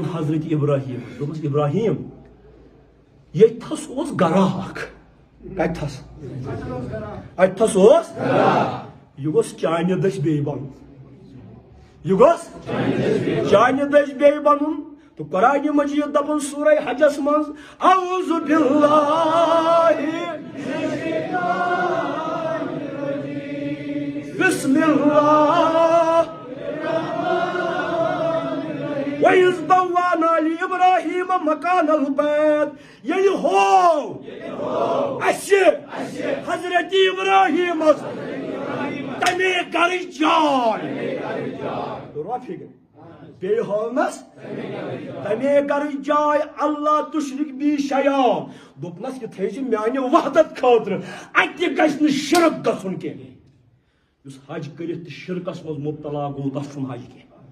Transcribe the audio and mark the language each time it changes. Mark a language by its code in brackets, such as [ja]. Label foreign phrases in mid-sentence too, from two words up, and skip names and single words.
[ks] حضرت ابراہیم دوٚپُس ابراہیم ییٚتھس اوس گرا اکھ کتھس اتھس اوس یہ گوٚژھ چانہِ دٔسۍ بیٚیہِ بنُن یہ گوٚژھ چانہِ دٔسۍ بیٚیہِ بنُن تو قرآن مجید دپن سورہ حجس منز [ar] اعوذ باللہ بسم اللہ وَإِذْ بَوَّأْنَا لِإِبْرَاهِيمَ مَكَانَ الْبَيْتِ [ks] ییٚلہِ ہوو اَسہِ حضرت ابراہیم تمے گرٕچ جاے بیٚیہِ ہونس تمے گرٕچ جاے اللہ [ar] تُشرِک بی شیئا [ks] دوٚپنس یہِ تھٲیزِ میانہِ وحدت خٲطرٕ اتہِ گژھِ نہٕ شرک گژھُن کینٛہہ یُس حج کٔرِتھ تہِ شرکس منٛز مبتلا گوٚو تس چھُنہٕ حج کینٛہہ